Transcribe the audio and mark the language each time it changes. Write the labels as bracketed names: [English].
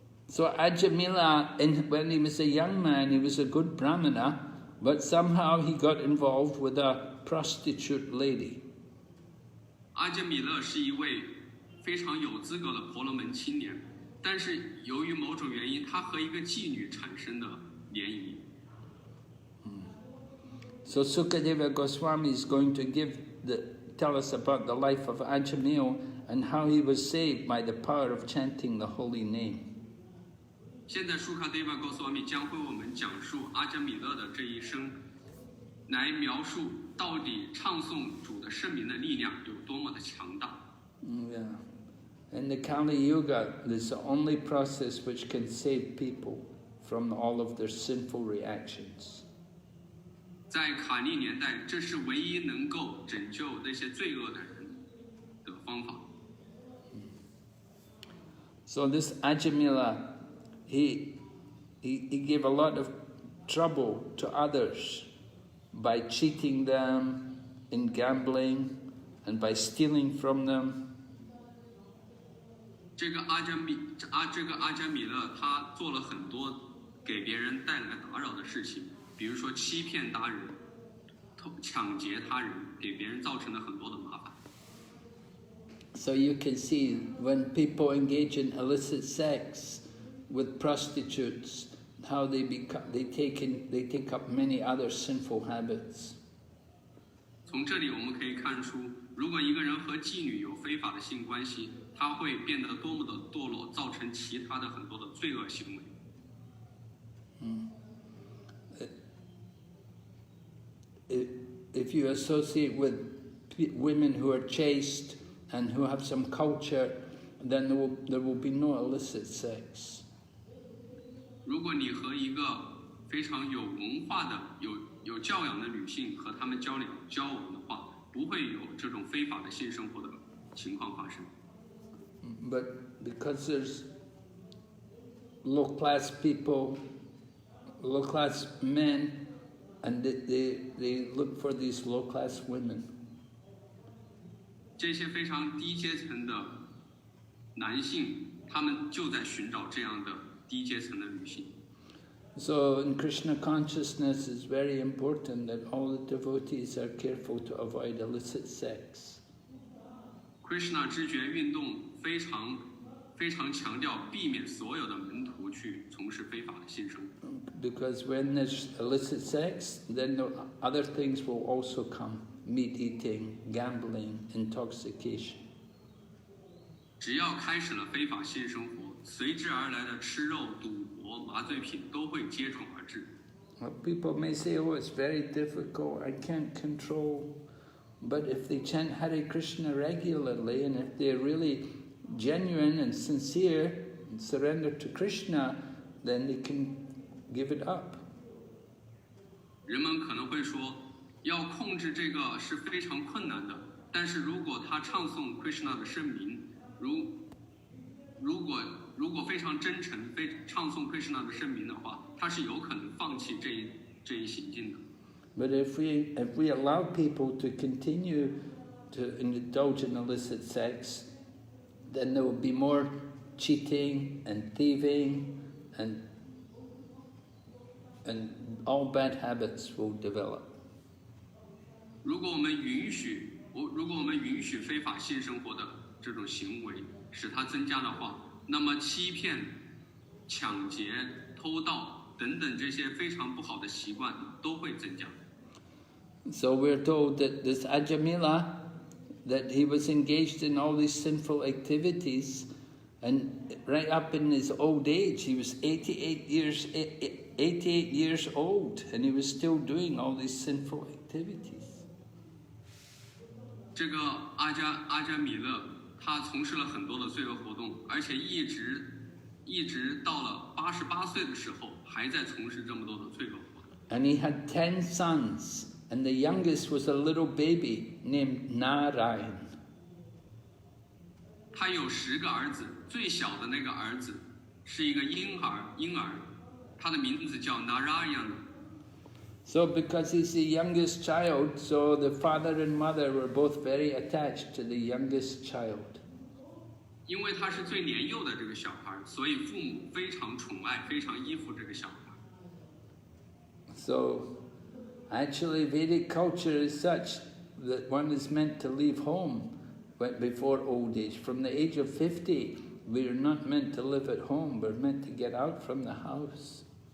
[English] So Ajāmila, when he was a young man, he was a good brahmana, but somehow he got involved with a prostitute lady. [Chinese] 阿伽米勒是一位非常有资格的婆罗门青年，但是由于某种原因，他和一个妓女产生了联谊。 [English] So Sukadeva Goswami is going to tell us about the life of Ajāmila and how he was saved by the power of chanting the holy name. [Chinese] 现在舒卡德瓦高斯瓦米将会为我们讲述阿伽米勒的这一生，来描述到底唱诵主的圣名的力量有多么的强大。 [English] Yeah. In the Kali Yuga, this is the only process which can save people from all of their sinful reactions. [Chinese] 在卡利年代，这是唯一能够拯救那些罪恶的人的方法。 [English] So this Ajāmila, he gave a lot of trouble to others by cheating them in gambling and by stealing from them. [Chinese] 这个阿伽米勒他做了很多给别人带来打扰的事情，比如说欺骗他人、抢劫他人，给别人造成了很多的麻烦。 [English] So you can see when people engage in illicit sex with prostitutes, how they take up many other sinful habits. [Chinese] 从这里我们可以看出，如果一个人和妓女有非法的性关系，他会变得多么的堕落，造成其他的很多的罪恶行为。 [English] If you associate with women who are chaste and who have some culture, then there will be no illicit sex. [Chinese] 如果你和一个非常有文化的、有教养的女性和她们交往的话，不会有这种非法的性生活的情况发生。 [English] But because there's low-class people, low-class men, and they look for these low-class women. [Chinese] 这些非常低阶层的男性，他们就在寻找这样的低阶层的女性。 [English] So in Krishna consciousness, it's very important that all the devotees are careful to avoid illicit sex. [Chinese] Krishna 知觉运动非常强调避免所有的门徒去从事非法的性生活。 [English] Because when there's illicit sex, then the other things will also come: meat eating, gambling, intoxication. [Chinese] 只要开始了非法性生活，随之而来的吃肉、赌博、麻醉品都会接踵而至。 [English] People may say, "Oh, it's very difficult. I can't control." But if they chant Hare Krishna regularly, and if they're really genuine and sincere and surrender to Krishna, then they can give it up. [Chinese] 人们可能会说，要控制这个是非常困难的，但是如果他唱诵 Krishna 的圣名，如果非常真诚，唱诵 Krishna 的圣名的话，他是有可能放弃这一行径的。 [English] But if we allow people to continue to indulge in illicit sex, then there will be more cheating and thieving and all bad habits will develop. [Chinese] 如果我们允许非法性生活的这种行为使它增加的话，那么欺骗、抢劫、偷盗等等这些非常不好的习惯都会增加。 [English] So we're told that this Ajāmila, that he was engaged in all these sinful activities, and right up in his old age, he was 88 years old, and he was still doing all these sinful activities. [Chinese] 这个阿加米勒，他从事了很多的罪恶活动，而且一直到了88岁的时候，还在从事这么多的罪恶活动。 [English] And he had 10 sons. And the youngest was a little baby named Narayan. [Chinese] 他有10个儿子，最小的那个儿子是一个婴儿，他的名字叫 Narayana。 [English] So because he's the youngest child, so the father and mother were both very attached to the youngest child. [Chinese] 因为他是最年幼的这个小孩，所以父母非常宠爱，非常依附这个小孩。 [English] So actually, Vedic culture is such that one is meant to leave home before old age. From the age of 50, we are not meant to live at home. We're meant to get out from the house.